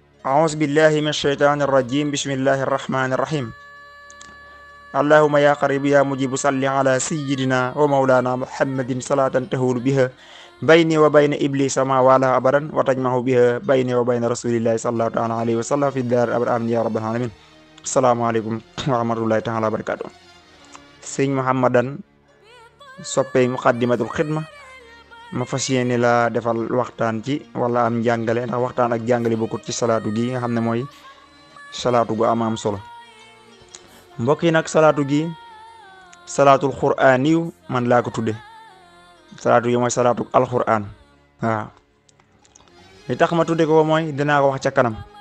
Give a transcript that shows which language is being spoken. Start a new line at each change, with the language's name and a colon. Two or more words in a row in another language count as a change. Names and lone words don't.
Arabic: أعوذ بالله من الشيطان الرجيم بسم الله الرحمن الرحيم اللهم يا قريب يا مجيب صل على سيدنا ومولانا محمد صلاة تهول بها بيني وبين إبليس ما والاه أبدا وتجمع بها بيني وبين رسول الله صلى الله تعالى عليه وسلم في الدار أبدا آمين يا رب العالمين. السلام عليكم ورحمة الله تعالى وبركاته.
Wolof: sëñ Muhammadan soppey
Arabic: مقدمة الخدمة
Wolof: ma fas yéene la defal waxtaan ci wala am njàngale ndax waxtaan ak jàngale bokkut ci salaatu gi nga xam ne mooy salaatu gu am solo mbokk yi nag salaatu gi
Arabic: الصلاة القرآنية
Wolof: man laa ko tudde salaatu gi mooy
Arabic: صلاة القرآن
Wolof: waaw li tax ma tudde ko mooy dinaa ko wax ca kanam.